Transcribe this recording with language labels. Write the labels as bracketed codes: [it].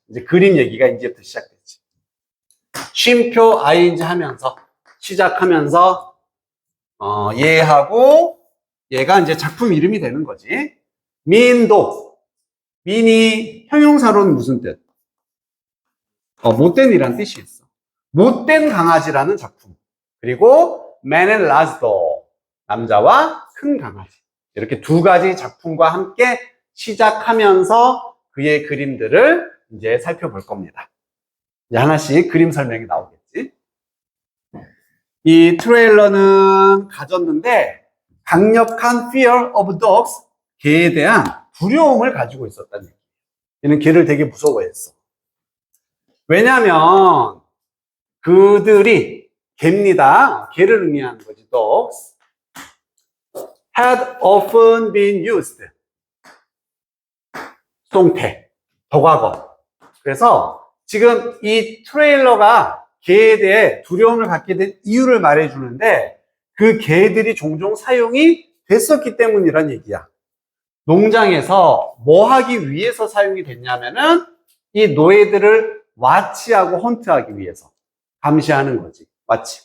[ko] 이제 그림 얘기가 이제부터 시작됐지. 쉼표 ing 하면서, 시작하면서, 얘하고, 얘가 이제 작품 이름이 되는 거지. 민도. 민이 형용사로는 무슨 뜻? 못된 이란 뜻이 있어. 못된 강아지라는 작품. [en] 그리고 man and large dog. [ko] 남자와 큰 강아지. 이렇게 두 가지 작품과 함께 시작하면서 그의 그림들을 이제 살펴볼 겁니다. 이제 하나씩 그림 설명이 나오겠지. 이 트레일러는 가졌는데 강력한 [en] fear of dogs, [ko] 개에 대한 두려움을 가지고 있었다는 얘기예요. 얘는 개를 되게 무서워했어. 왜냐하면 그들이 개입니다. 개를 의미하는 거지. [en] dogs had often been used. [ko] 수동태, 더과거. 그래서 지금 이 트레일러가 개에 대해 두려움을 갖게 된 이유를 말해주는데 그 개들이 종종 사용이 됐었기 때문이란 얘기야. 농장에서 뭐 하기 위해서 사용이 됐냐면은 이 노예들을 와치하고 헌트하기 위해서 감시하는 거지. 와치.